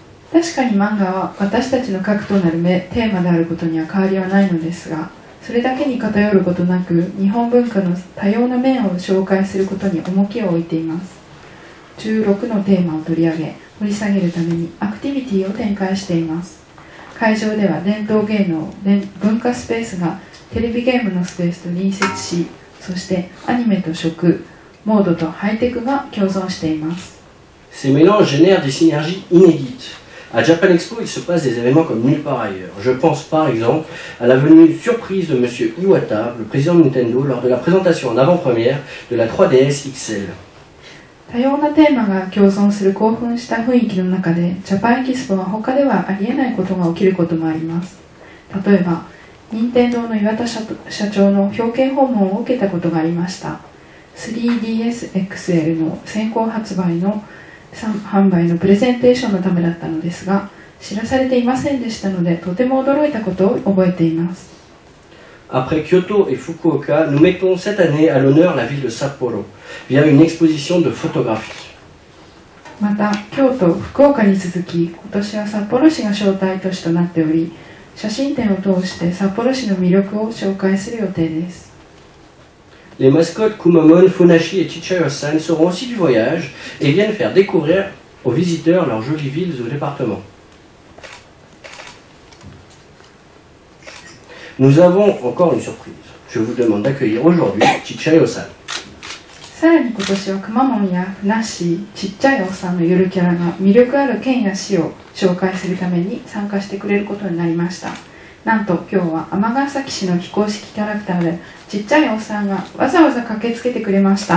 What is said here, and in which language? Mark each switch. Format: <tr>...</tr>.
<ja>確かに漫画は私たちの核となるテーマであることには変わりはないのですが、それだけに偏ることなく日本文化の多様な面を紹介することに重きを置いています。 16のテーマを取り上げ掘り下げるためにアクティビティを展開しています。会場では伝統芸能文化スペースがテレビゲームのスペースと隣接し、そしてアニメと食モードとハイテクが共存しています。</ja> <fr>Ces mélanges génèrent des synergies inédites. À Japan Expo, il se passe des événements comme nulle part ailleurs. Je pense par exemple à la venue surprise de M. Iwata, le président de Nintendo, lors de la présentation en avant-première de la 3DS XL.</fr> <ja>多様なテーマが共存する興奮した雰囲気の中で、ジャパンエキスポは他ではありえないことが起きることもあります。例えば、任天堂の岩田社長の表敬訪問を受けたことがありました。 3DS XL の先行発売の販売のプレゼンテーションのためだったのですが、知らされていませんでしたので、とても驚いたことを覚えています。</ja> <fr>Après Kyoto et Fukuoka, nous mettons cette année à l'honneur la ville de Sapporo via une exposition de photographie.</fr> <ja>また、京都、福岡に続き、今年は札幌市が招待都市となっており、写真展を通して札幌市の魅力を紹介する予定です。</ja> <fr>Les mascottes Kumamon, Funashi et Chichayo-san seront aussi du voyage et viennent faire découvrir aux visiteurs leurs jolies villes ou départements. nous avons encore une surprise. Je vous demande d'accueillir aujourd'hui Chichayo-san.</fr> <ja>さらに今年はくまモンやふなっしー、ちっちゃいおっさんのゆるキャラが魅力ある県や市を紹介するために参加してくれることになりました。なんと今日は尼崎市の非公式キャラクターでちっちゃいおっさんがわざわざ駆けつけてくれました。</ja>